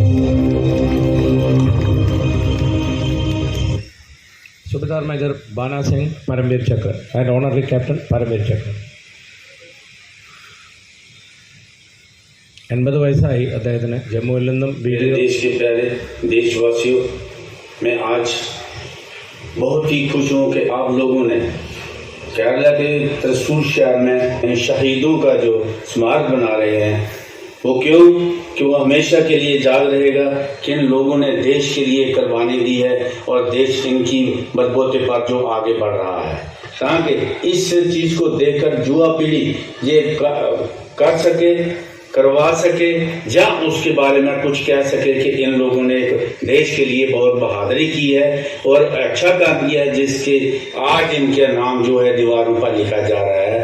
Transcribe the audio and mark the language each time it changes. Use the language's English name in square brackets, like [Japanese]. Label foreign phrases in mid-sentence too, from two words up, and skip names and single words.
[Malayalam] സുബേദാർ മേജർ ബാനാ സിംഗ് പരംവീർ ചക്ര [English] and honorary captain [Malayalam] പരംവീർ ചക്ര. 80 വയസ്സായി അദ്ദേഹത്തിന്. ജമ്മുവിൽ നിന്നും വീഡിയോ. [Hindi] देश के प्यारे देशवासियों, मैं आज बहुत ही खुश हूँ कि आप लोगों ने केरला के त्रिशूर शहर में शहीदों का जो स्मारक बना रहे हैं, वो क्यों कि वो हमेशा के लिए याद रहेगा कि इन लोगों ने देश के लिए कुर्बानी दी है और देश इनकी बलबूते पर जो आगे बढ़ रहा है, ताकि इस चीज़ को देखकर युवा पीढ़ी ये कर सके, करवा सके या उसके बारे में कुछ कह सके कि इन लोगों ने देश के लिए बहुत बहादुरी की है और अच्छा काम किया है, जिसके आज इनके नाम जो है दीवारों पर लिखा जा रहा है।